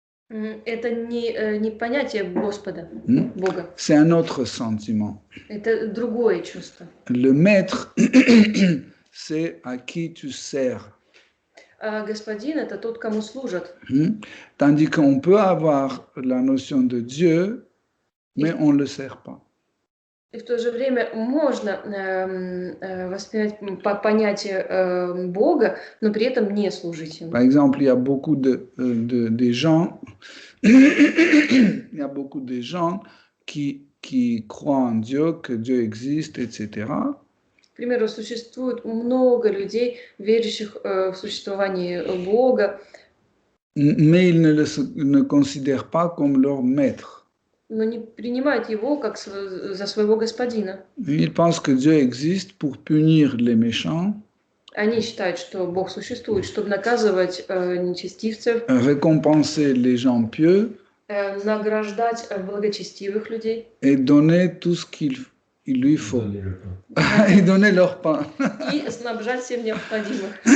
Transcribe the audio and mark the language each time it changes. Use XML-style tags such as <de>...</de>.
<ru>Это не понятие Господа, Бога.</ru> <fr>C'est un autre sentiment.</fr> <ru>Это другое чувство.</ru> <fr>Le maître, c'est à qui tu sers.</fr> <ru>А господин — это тот, кому служат.</ru> <fr>Tandis qu'on peut avoir la notion de Dieu, mais on ne le sert pas.</fr> <ru>И в то же время можно воспринять понятие Бога, но при этом не служить Ему.</ru> <fr>Par exemple, il y a beaucoup de gens, il y a beaucoup de gens qui croient en Dieu, que Dieu existe, etc.</fr> <ru>К примеру, существует много людей, верящих в существование Бога,</ru> <fr>mais ils ne considèrent pas comme leur maître.</fr> <ru>но не принимают его как за своего господина.</ru> <fr>Ils pensent que Dieu existe pour punir les méchants.</fr> <ru>Они считают, что Бог существует, чтобы наказывать нечестивцев,</ru> <fr>récompenser les gens pieux</fr> <ru>награждать благочестивых людей</ru> <fr>et donner tout ce qu'il lui faut. Et donner leur pain.</fr> <ru>и снабжать всем необходимым.</ru>